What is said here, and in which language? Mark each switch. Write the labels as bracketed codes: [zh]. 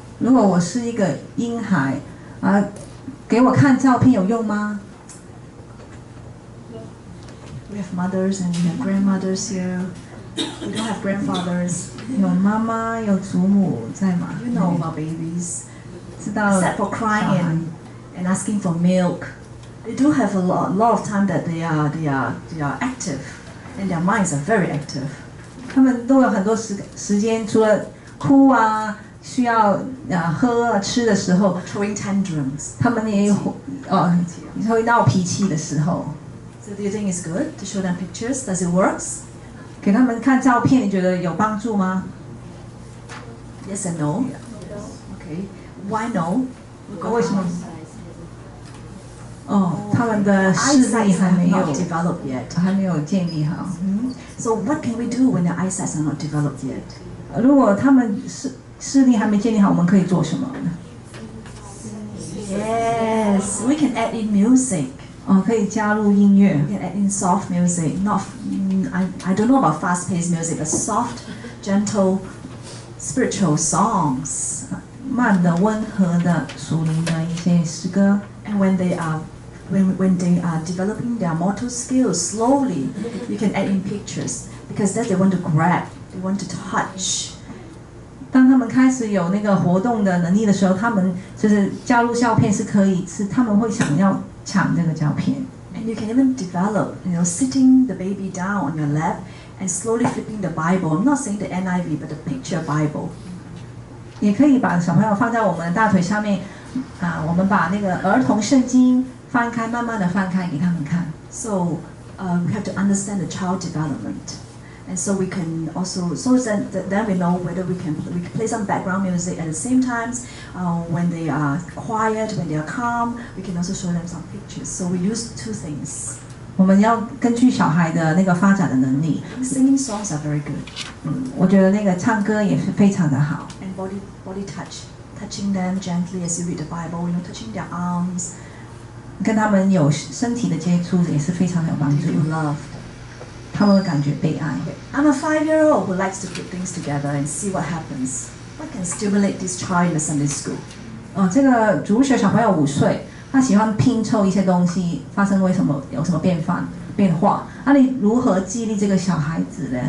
[zh] 如果我是一个婴孩，给我看照片有用吗？ [en] We have mothers and we have grandmothers here. We don't have grandfathers. [zh] 有妈妈，有祖母在吗？ [en] You know about babies. [zh] 知道 [en] Except for crying and asking for milk. They do have a lot of time that they are active, and their minds are very active. [zh] 他们都有很多时间，除了哭需要喝吃的时候， [en] Throwing tantrums. [zh] 他们也有会闹脾气的时候。 [en] So do you think it's good to show them pictures? Does it works? [zh] 给他们看照片，你觉得有帮助吗？ [en] Yes and no. Okay. Why no? [zh] 为什么？他们的视 [en] Eyesight [zh] 力还 [en] have [zh] 没有 [en] not developed yet. [zh] 还没有建立好。 [en] So what can we do when their eyesights are not developed yet? [zh] 如果他们视力还没建立好，我们可以做什么呢？ [en] Yes, we can add in music. [zh] 可以加入音乐 [en] We，can add in soft music. Not, I don't know about fast-paced music, but soft, gentle, spiritual songs. [zh] 慢的、温和的、属灵的一些诗歌。 [en] And when they are developing their motor skills slowly, you can add in pictures because that they want to grab, they want to touch. [zh] 当他们开始有那个活动的能力的时候，他们就是加入照片是可以，他们会想要抢这个照片。 [en] And you can even develop, sitting the baby down on your lap and slowly flipping the Bible. I'm not saying the NIV, but the picture Bible. [zh] 也可以把小朋友放在我们的大腿上面，我们把那个儿童圣经翻开，慢慢的翻开给他们看。 [en] So we have to understand the child development. And so we can also, then we know whether we can play some background music at the same times. When they are quiet, when they are calm, we can also show them some pictures. So we use two things. [zh] 我们要根据小孩的那个发展的能力， [en] Singing songs are very good. [zh] 我觉得那个唱歌也是非常的好。 [en] And body touch, touching them gently as you read the Bible, touching their arms. [zh] 跟他们有身体的接触也是非常有帮 [en] They [zh] 助， [en] feel loved. [zh] 他们会感觉被爱。 [en] I'm a 5-year-old who likes to put things together and see what happens. What can stimulate this child in the Sunday school? [zh] 这个主日学小朋友5岁，他喜欢拼凑一些东西，发生有什么变化？那你如何激励这个小孩子呢？